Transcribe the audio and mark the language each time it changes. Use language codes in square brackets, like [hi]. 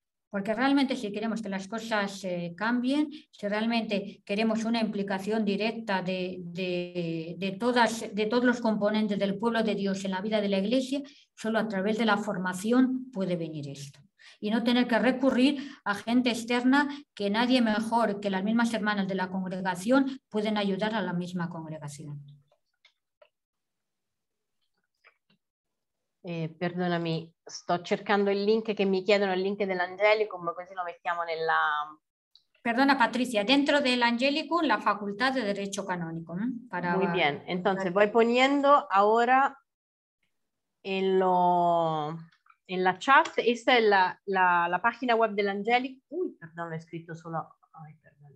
[es] Porque realmente si queremos que las cosas cambien, si realmente queremos una implicación directa de todos los componentes del pueblo de Dios en la vida de la Iglesia, solo a través de la formación puede venir esto. Y no tener que recurrir a gente externa que nadie mejor que las mismas hermanas de la congregación pueden ayudar a la misma congregación. [it] Perdonami, sto cercando il link che mi chiedono, il link dell'Angelicum, così lo mettiamo nella... [es] Perdona, Patricia, dentro del Angelicum la Facultad de Derecho Canónico. Muy bien, entonces voy poniendo ahora en la chat, esta es la página web [it] dell'Angelicum. [es] Uy, perdón, lo he escrito solo... Ay, perdón.